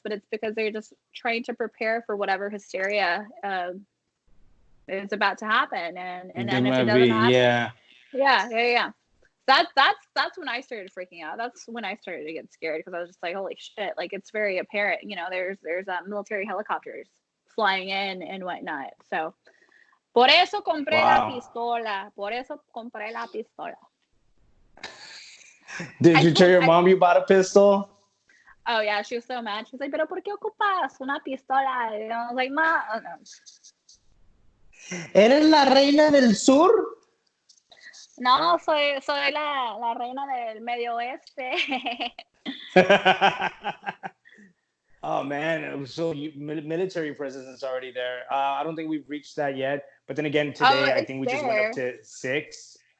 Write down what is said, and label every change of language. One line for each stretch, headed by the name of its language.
English: But it's because they're just trying to prepare for whatever hysteria is about to happen, and if it doesn't happen, yeah. That's when I started freaking out. That's when I started to get scared, because I was just like, holy shit! Like, it's very apparent. There's military helicopters flying in and whatnot.
Spanish: So, por eso compré la pistola.
English: Did you tell your mom you bought a pistol? Oh yeah, she was so mad. She's like,
Spanish: "Pero por qué ocupas una pistola?"
English: And I was like, "Ma, oh, no."
Spanish: ¿Eres la reina del sur? No, soy la reina del Medio Oeste.
English: Oh man, so military presence is already there. I don't think we've reached that yet. But then again, today I think we just went up to 6.